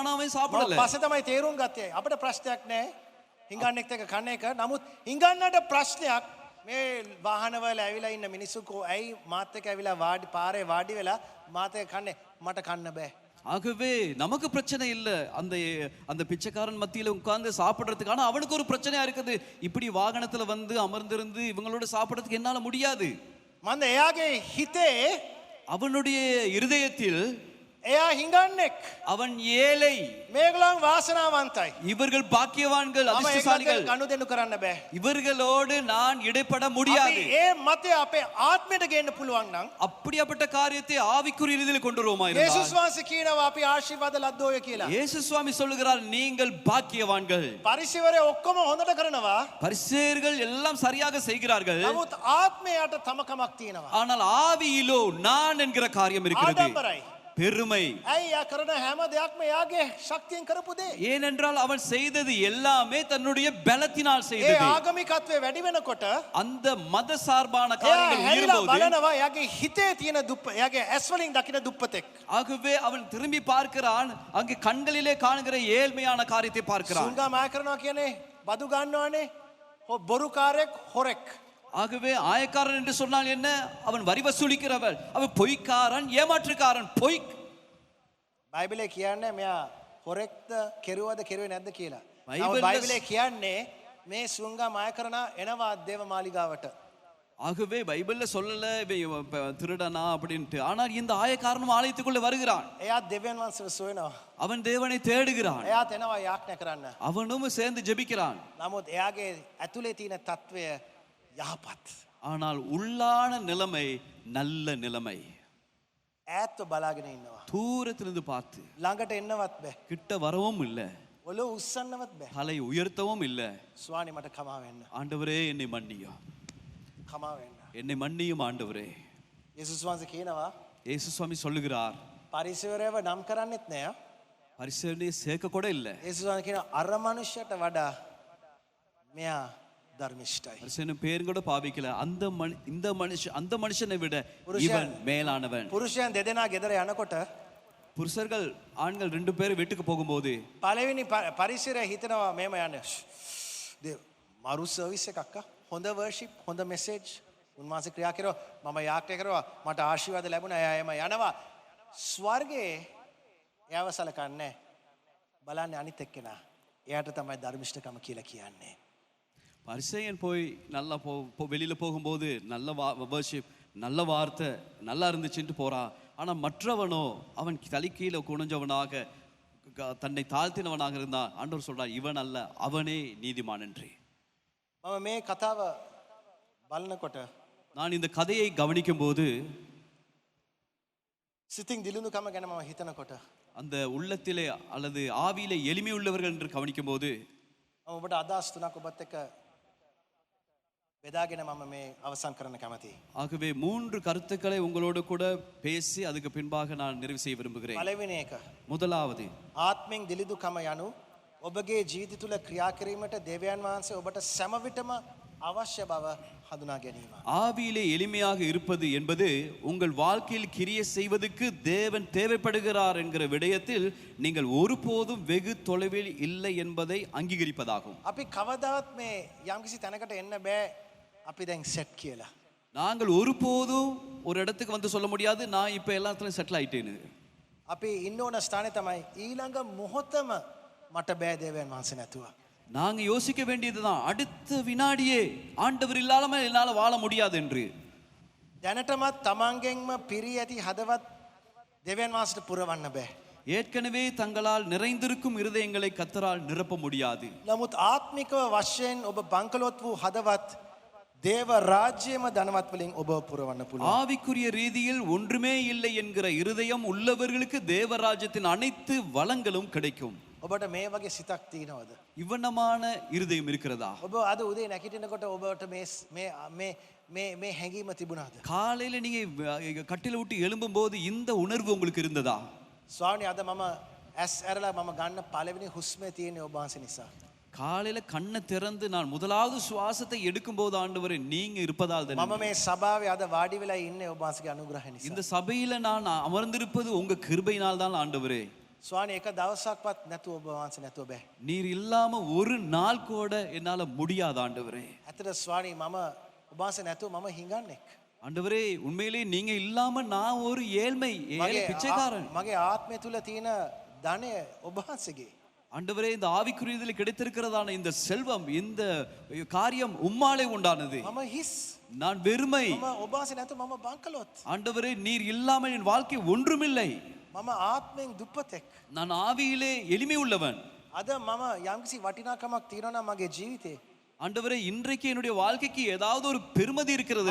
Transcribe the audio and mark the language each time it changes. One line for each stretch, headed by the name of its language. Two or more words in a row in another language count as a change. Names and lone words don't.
Tamil: ஆனா அவன் சாப்பிடல.
Sinhala: පස්සේ තමයි තේරුම් ගත්තේ අපිට ප්‍රශ්නයක් නැහැ හිඟන්නෙක්ට එක කන්න එක. නමුත් හිඟන්නට ප්‍රශ්නයක් මේ වාහනවල ඇවිලා ඉන්න මිනිස්සුකෝ ඇයි මාත් එක්ක ඇවිලා වාඩි පාරේ වාඩි වෙලා මාත් එක්ක කන්නේ මට කන්න බෑ.
Tamil: ஆகவே நமக்கு பிரச்சனை இல்லை, அந்த பிச்சைக்காரன் மத்தியில உட்கார்ந்து சாப்பிடுறதுக்கு. ஆனா அவனுக்கு ஒரு பிரச்சனையா இருக்குது, இப்படி வாகனத்துல வந்து அமர்ந்திருந்து இவங்களோட சாப்பிடுறதுக்கு என்னால முடியாது.
Sinhala: මන්ද එයාගේ හිතේ
Tamil: அவனுடைய இருதயத்தில்
Sinhala: එයා හිඟන්නෙක්.
Tamil: அவன் ஏழை.
Sinhala: මේගොල්ලන් වාසනාවන්තයි.
Tamil: இவர்கள் பாக்கியவான்கள்,
Sinhala: මම ඒගොල්ලන්ට
Tamil: அதிர்ஷ்டசாலிகள்.
Sinhala: ගනුදෙනු කරන්න බෑ.
Tamil: இவர்களோடு நான் இடைப்பட
Sinhala: අපි
Tamil: முடியாது.
Sinhala: ඒ මතය අපේ ආත්මයට ගේන්න පුළුවන් නම්
Tamil: அப்படிப்பட்ட காரியத்தை ஆவிக்குரிய ரீதியில் கொண்டு வருவோமா
Sinhala: යේසුස්
Tamil: இருந்தால்
Sinhala: වහන්සේ කියනවා අපි ආශිර්වාද ලද්දෝය කියලා.
Tamil: இயேசு சுவாமி சொல்லுகிறார், நீங்கள் பாக்கியவான்கள்.
Sinhala: පරිසරය ඔක්කොම හොඳට කරනවා.
Tamil: பரிசேயர்கள் எல்லாம் சரியாக செய்கிறார்கள்.
Sinhala: නමුත් ආත්මයට තමකමක් තියෙනවා.
Tamil: ஆனால் ஆவியிலோ நான் என்கிற காரியம் இருக்கிறது.
Sinhala: ආඩම්බරයි.
Tamil: பெருமை.
Sinhala: ඇයි යා කරන හැම දෙයක්ම එයාගේ ශක්තියෙන් කරපු දේ.
Tamil: ஏனென்றால் அவன் செய்தது எல்லாமே தன்னுடைய பலத்தினால்
Sinhala: ඒ
Tamil: செய்தது.
Sinhala: ආගමිකත්වයේ වැඩි වෙනකොට
Tamil: அந்த மத சார்பான
Sinhala: එයා
Tamil: காரியங்கள்
Sinhala: හැරිලා
Tamil: உயரும்போது
Sinhala: බලනවා එයාගේ හිතේ තියෙන දුප්ප එයාගේ ඇස් වලින් දකින දුප්පතෙක්.
Tamil: ஆகவே அவன் திரும்பி பார்க்கிறான், அங்கே கண்களிலே காணுகிற ஏழ்மையான காரியத்தை பார்க்கிறான்.
Sinhala: සුංගා මාය කරනවා කියන්නේ බදු ගන්නවනේ. බොරුකාරයෙක් හොරෙක්.
Tamil: ஆகவே ஆயக்காரன் என்று சொன்னால் என்ன? அவன் வரி வசூலிக்கிறவன், அவன் பொய்க்காரன், ஏமாற்றுக்காரன். பொய்.
Sinhala: බයිබලේ කියන්නේ මෙයා හොරෙක්ද කෙරුවද කෙරුවේ නැද්ද කියලා. බයිබලයේ- බයිබලේ කියන්නේ මේ සුංගා මාය කරන එනවා දේව මාලිගාවට.
Tamil: ஆகவே பைபிள்ல சொல்லல இவன் திருடனா அப்படின்ட்டு. ஆனால் இந்த ஆயக்காரனும் ஆலயத்துக்குள்ள வருகிறான்.
Sinhala: එයා දෙවියන් වහන්සේව සොයනවා.
Tamil: அவன் தேவனை தேடுகிறான்.
Sinhala: එයාත් එනවා යාඥා කරන්න.
Tamil: அவனும் சேர்ந்து ஜெபிக்கிறான்.
Sinhala: නමුත් එයාගේ ඇතුලේ තියෙන తත්වය යහපත්.
Tamil: ஆனால் உள்ளான நிலைமை நல்ல நிலைமை.
Sinhala: ඈත්ව බලාගෙන ඉන්නවා.
Tamil: தூரத்திலிருந்து பார்த்து
Sinhala: ළඟට එන්නවත් බෑ.
Tamil: கிட்ட வரவும் இல்லை,
Sinhala: ඔලුව උස්සන්නවත් බෑ.
Tamil: தலை உயர்த்தவும் இல்லை.
Sinhala: ස්වාමී මට කමා වෙන්න.
Tamil: ஆண்டவரே என்னை மன்னியும்,
Sinhala: කමා වෙන්න.
Tamil: என்னை மன்னியும் ஆண்டவரே.
Sinhala: යේසුස් වහන්සේ කියනවා
Tamil: இயேசு சுவாமி சொல்லுகிறார்,
Sinhala: පරිසරයව නම් කරන්නෙත් නෑ.
Tamil: பரிசேயனை சேர்க்க கூட இல்லை.
Sinhala: යේසුස් වහන්සේ කියනවා අර මනුෂ්‍යයට වඩා මෙයා ධර්මිෂ්ඨයි.
Tamil: பரிசேயன் பேர் கூட பாவிக்கல. அந்த மனுஷனை விட புருஷன். இவன் மேலானவன்.
Sinhala: පුරුෂයන් දෙදෙනා ගෙදර යනකොට
Tamil: புருஷர்கள் ஆண்கள் 2 பேர் வீட்டுக்கு போகும்போது
Sinhala: පළවෙනි පරිසරය හිතනවා මේම යන්නේ. මරු සර්විස් එකක් අක්කා. හොඳ වර්ෂිප්, හොඳ මෙසේජ්. උන්වහන්සේ ක්‍රියා කරනවා. මම යාඥා කරනවා. මට ආශිර්වාද ලැබුණා. එයා එම යනවා. ස්වර්ගයේ එයාව සලකන්නේ. බලන්නේ අනිත් එක්කෙනා. එයාට තමයි ධර්මිෂ්ඨකම කියලා කියන්නේ.
Tamil: பரிசேயன் போய் நல்லா வெளியில போகும்போது நல்ல வர்ஷிப், நல்ல வார்த்தை, நல்லா இருந்துச்சுட்டு போறான். ஆனா மற்றவனோ அவன் தலைக்கீழ குனிஞ்சவனாக தன்னை தாழ்த்தினவனாக இருந்தான். ஆண்டவர் சொல்றார், இவன் அல்ல, அவனே நீதிமான் என்று.
Sinhala: මම මේ කතාව බලනකොට
Tamil: நான் இந்த கதையை கவனிக்கும் போது,
Sinhala: සිතින් දිලුණුකම ගැන මම හිතනකොට
Tamil: அந்த உள்ளத்திலே அல்லது ஆவியிலே எளிமை உள்ளவர்கள் என்று கவனிக்கும் போது
Sinhala: මම ඔබට අදහස් තුනක් ඔබත් එක්ක බෙදාගෙන මම මේ අවසන් කරන්න කැමතියි.
Tamil: ஆகவே 3 கருத்துக்களை உங்களோடு கூட பேசி அதுக்கு பின்பாக நான் நிறைவு செய்ய விரும்புகிறேன்.
Sinhala: පළවෙනි එක
Tamil: முதலாவது,
Sinhala: ආත්මෙන් දිලිදුකම යනු ඔබගේ ජීවිත තුළ ක්‍රියා කිරීමට දෙවියන් වහන්සේ ඔබට සෑම විටම අවශ්‍ය බව හඳුනා ගැනීම.
Tamil: ஆவியிலே எளிமையாக இருப்பது என்பது உங்கள் வாழ்க்கையில் கிரியை செய்வதற்கு தேவன் தேவைப்படுகிறார் என்கிற விடயத்தில் நீங்கள் ஒருபோதும் வெகு தொலைவில் இல்லை என்பதை அங்கீகரிப்பதாகும்.
Sinhala: අපි කවදාවත් මේ යම්කිසි තැනකට එන්න බෑ අපි දැන් සෙට් කියලා.
Tamil: நாங்கள் ஒருபோதும் ஒரு இடத்துக்கு வந்து சொல்ல முடியாது, நான் இப்ப எல்லாத்துலயும் செட்டில் ஆயிட்டேன்னு.
Sinhala: අපි ඉන්න ඕන ස්ථානේ තමයි ඊළඟ මොහොතම මට බෑ දෙවියන් වහන්සේ නැතුව.
Tamil: நாங்க யோசிக்க வேண்டியதுதான், அடுத்த வினாடியே ஆண்டவர் இல்லாம என்னால வாழ முடியாது என்று.
Sinhala: දැනටමත් තමන්ගෙන්ම පිරී ඇති හදවත් දෙවියන් වහන්සේට පුරවන්න බෑ.
Tamil: ஏற்கனவே தங்களால் நிறைந்திருக்கும் இருதயங்களை கர்த்தரால் நிரப்ப முடியாது.
Sinhala: නමුත් ආත්මිකව වශයෙන් ඔබ බංකලොත් වූ හදවත් දේව රාජ්‍යයේම ධනවත් වලින් ඔබ පුරවන්න පුළුවන්.
Tamil: ஆவிக்குரிய ரீதியில் ஒன்றுமே இல்லை என்கிற இருதயம் உள்ளவர்களுக்கு தேவராஜ்யத்தின் அனைத்து வளங்களும் கிடைக்கும்.
Sinhala: ඔබට මේ වගේ සිතක් තියෙනවද?
Tamil: இவ்வனமான இருதயம் இருக்கிறதா?
Sinhala: ඔබ අද උදේ නැගිටිනකොට ඔබට මේ හැඟීම තිබුණාද?
Tamil: காலையில நீங்க கட்டில விட்டு எழும்பும் போது இந்த உணர்வு உங்களுக்கு இருந்ததா?
Sinhala: ස්වාමී අද මම ඇස් ඇරලා මම ගන්න පළවෙනි හුස්මේ තියෙන ඔබ වහන්සේ නිසා.
Tamil: காலையில கண்ணை திறந்து நான் முதலாவது சுவாசத்தை எடுக்கும் போது ஆண்டவரே நீங்க இருப்பதால்
Sinhala: මම
Tamil: தான்.
Sinhala: මේ සභාවේ අද වාඩි වෙලා ඉන්නේ ඔබ වහන්සේගේ අනුග්‍රහය නිසා.
Tamil: இந்த சபையில நான் அமர்ந்திருப்பது உங்க கிருபையினால் தான் ஆண்டவரே.
Sinhala: ස්වාමී එක දවසක්වත් නැතුව ඔබ වහන්සේ නැතුව බෑ.
Tamil: நீர் இல்லாம ஒரு நாள் கூட என்னால முடியாது ஆண்டவரே.
Sinhala: ඇත්තට ස්වාමී මම ඔබ වහන්සේ නැතුව මම හිඟන්නේක්.
Tamil: ஆண்டவரே உண்மையிலே நீங்க இல்லாம நான் ஒரு ஏழை பிச்சைக்காரன்.
Sinhala: මගේ ආත්මය තුල තියෙන ධනය ඔබ වහන්සේගේ.
Tamil: ஆண்டவரே இந்த ஆவிக்குரியதில் கிடைத்திருக்கிறதான இந்த செல்வம், இந்த காரியம் உம்மாலே உண்டானது.
Sinhala: මම හිස්.
Tamil: நான் வெறுமை.
Sinhala: මම ඔබ වහන්සේ නැතුව මම බංකලොත්.
Tamil: ஆண்டவரே நீர் இல்லாமல் என் வாழ்க்கை ஒன்றுமில்லை.
Sinhala: මම ආත්මයෙන් දුප්පතෙක්.
Tamil: நான் ஆவியிலே எளிமை உள்ளவன்.
Sinhala: අද මම යම්කිසි වටිනාකමක් තියෙනවා නම් මගේ ජීවිතේ.
Tamil: ஆண்டவரே, இன்றைக்கு என்னுடைய வாழ்க்கைக்கு ஏதாவது ஒரு பெருமதி இருக்கிறது